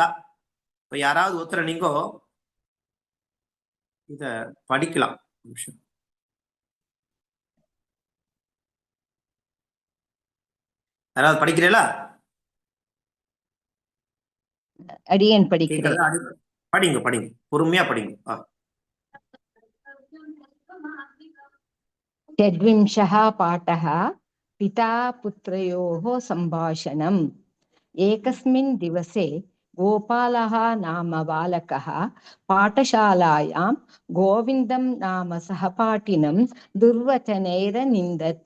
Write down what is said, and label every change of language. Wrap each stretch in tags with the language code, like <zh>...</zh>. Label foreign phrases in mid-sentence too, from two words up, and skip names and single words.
<ta>இப்ப யாராவது ஒருத்தர நீங்கோ இத படிக்கலாம். யாராவது படிக்கிறீங்களா? அடியேன் படிக்கிறேன். படிங்க படிங்க, பொறுமையா படிங்க.</ta> <sa>षड्विंशः पाठः पिता पुत्रयोः सम्भाषणम्। एकस्मिन् दिवसे गोपालः नाम बालकः पाठशालायां गोविन्दं नाम सहपाठिनं दुर्वचनैरनिन्दत्।</sa>